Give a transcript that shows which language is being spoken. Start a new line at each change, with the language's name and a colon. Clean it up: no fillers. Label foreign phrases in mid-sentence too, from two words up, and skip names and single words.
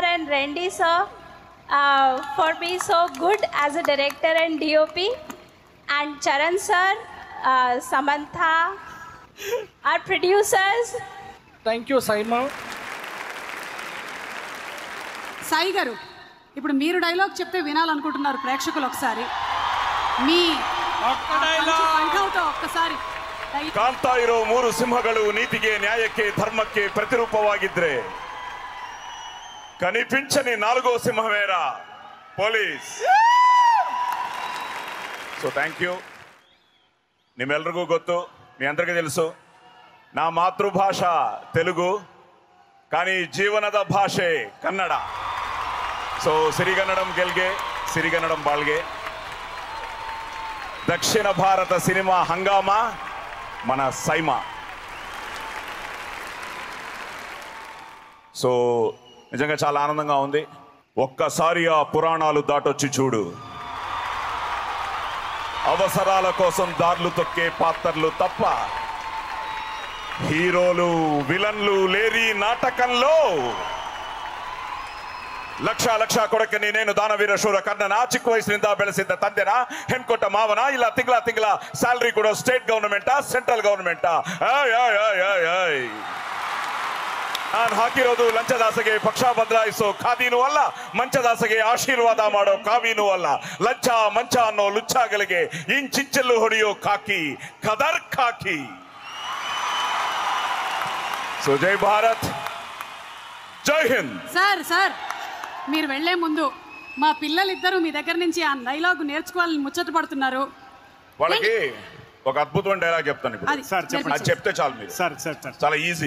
English: and Randy sir for being so good as a director and DOP, and Charan sir, Samantha, our producers. Thank you, Saima.
Telugu: సాయి గారు, ఇప్పుడు మీరు డైలాగ్ చెప్తే వినాలనుకుంటున్నారు ప్రేక్షకులు. ఒకసారి మీ కంఠంతో ఒక్కసారి
Kannada: ಕಾಂತಾ ಇರೋ 3 ಸಿಂಹಗಳು ನೀತಿಗೆ ನ್ಯಾಯಕ್ಕೆ ಧರ್ಮಕ್ಕೆ ಪ್ರತಿರೂಪವಾಗಿದ್ರೆ
Telugu: కనిపించని 4వ సింహమేరా
Kannada: ಪೊಲೀಸ್.
English: so thank you.
Kannada: ನಿಮ್ಮೆಲ್ರಿಗೂ ಗೊತ್ತು,
Telugu: మీ అందరికీ తెలుసు, నా మాతృభాష తెలుగు, కానీ
Kannada: ಜೀವನದ ಭಾಷೆ ಕನ್ನಡ. ಸೊ ಸಿರಿಗನ್ನಡಂ ಗೆಲ್ಗೆ, ಸಿರಿಗನ್ನಡಂ ಬಾಳ್ಗೆ.
Telugu: దక్షిణ భారత సినిమా హంగామా మన సైమా. సో నిజంగా చాలా ఆనందంగా ఉంది. ఒక్కసారి ఆ పురాణాలు దాటొచ్చి చూడు. అవసరాల కోసం దారులు తొక్కే పాత్రలు తప్ప హీరోలు విలన్లు లేరి నాటకంలో. లక్ష కొడకని నేను
Kannada: ದಾನವೀರ ಶೂರ ಕರ್ಣನ, ಚಿಕ್ಕ ವಯಸ್ಸಿನಿಂದ ಬೆಳೆಸಿದ್ದ ತಂದೆನ, ಹೆಣ್ಕೊಟ್ಟ ಮಾವನ, ಇಲ್ಲ ತಿಂಗಳ ಸ್ಯಾಲರಿ ಕೊಡೋ ಸ್ಟೇಟ್ ಗವರ್ನಮೆಂಟಾ ಸೆಂಟ್ರಲ್ ಗವರ್ನಮೆಂಟಾ? ನಾನು ಹಾಕಿರೋದು ಲಂಚದಾಸೆಗೆ ಪಕ್ಷ ಬದಲಾಯಿಸೋ ಖಾದಿನೂ ಅಲ್ಲ, ಮಂಚದಾಸೆಗೆ ಆಶೀರ್ವಾದ ಮಾಡೋ ಕಾವಿನೂ ಅಲ್ಲ. ಲಂಚ ಮಂಚ ಅನ್ನೋ ಲುಚ್ಚಾಗಳಿಗೆ ಇಂಚಿಂಚಲ್ಲು ಹೊಡೆಯೋ ಖಾಕಿ, ಖದರ್ ಖಾಕಿ.
Telugu: సో జై భారత్, జై హింద్. సార్ మీరు వెళ్లే ముందు మా పిల్లలిద్దరూ మీ దగ్గర నుంచి ఆ డైలాగ్ నేర్చుకోవాలని ముచ్చట పడుతున్నారు. వాళ్ళకి ఒక అద్భుతమైన డైలాగ్ చెప్తాను ఇప్పుడు. అది చెప్తే చాలు మీరు. చాలా ఈజీ.